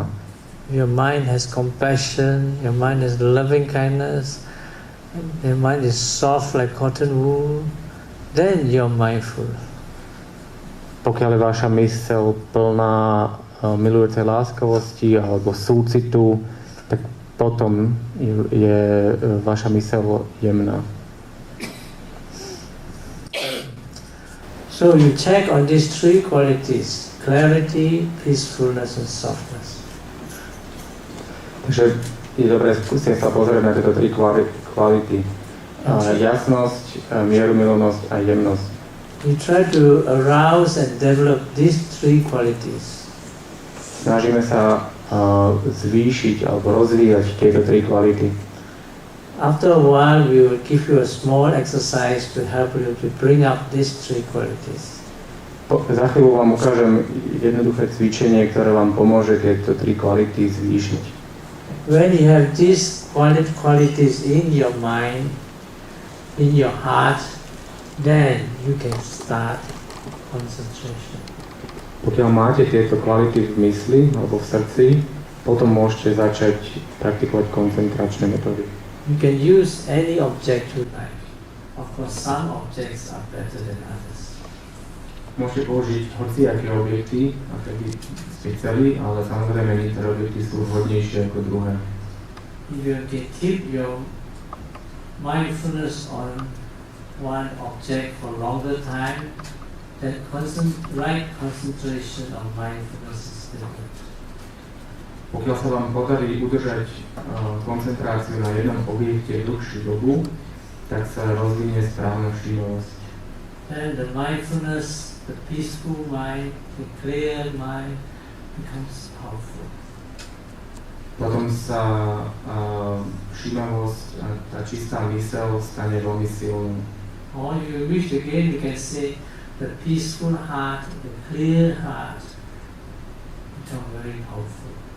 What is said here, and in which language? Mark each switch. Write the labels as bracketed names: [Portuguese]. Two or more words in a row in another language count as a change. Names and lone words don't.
[English] Your mind has compassion, your mind has loving kindness, your mind is soft like cotton wool, then you're mindful. [Slovak] Pokiaľ je vaša myseľ plná milujúcej láskavosti alebo súcitu, tak potom je vaša myseľ jemná. [English] So you check on these 3 qualities: clarity, peacefulness and softness. [Slovak] Takže je dobré skúsiť sa pozrieť na tieto 3 kvality. Jasnosť, mierumilovnosť a jemnosť. [English] You try to arouse and develop these 3 qualities. [Slovak] Snažíme sa zvýšiť alebo rozvíjať tieto 3 kvality. [English] After a while, we will give you a small exercise to help you to bring up these 3 qualities. [Slovak] Za chvíľu vám ukážem jednoduché cvičenie, ktoré vám pomôže tieto 3 kvality zvýšiť. [English] When you have these qualities in your mind, in your heart, then you can start concentration. [Slovak] Pokiaľ máte tieto kvality v mysli alebo v srdci, potom môžete začať praktikovať koncentračné metódy. [English] You can use any object you like. Of course, some objects are better than others. [Slovak] Môžete použiť hociaké objekty, aké by ste chceli, ale samozrejme niektoré objekty sú vhodnejšie ako druhé. [English] If you can keep your mindfulness on one object for longer time, then right concentration of mindfulness is different. [Slovak] Pokiaľ sa vám podarí udržať koncentráciu na jednom objekte dlhšiu dobu, tak sa rozvinie správna všímavosť. [English] And the mindfulness, the peaceful mind, the clear mind becomes powerful. [Slovak] Potom sa všímavosť a tá čistá myseľ stane veľmi silnou. [English] Or if you wish again, you can say the peaceful heart, the clear heart become very powerful.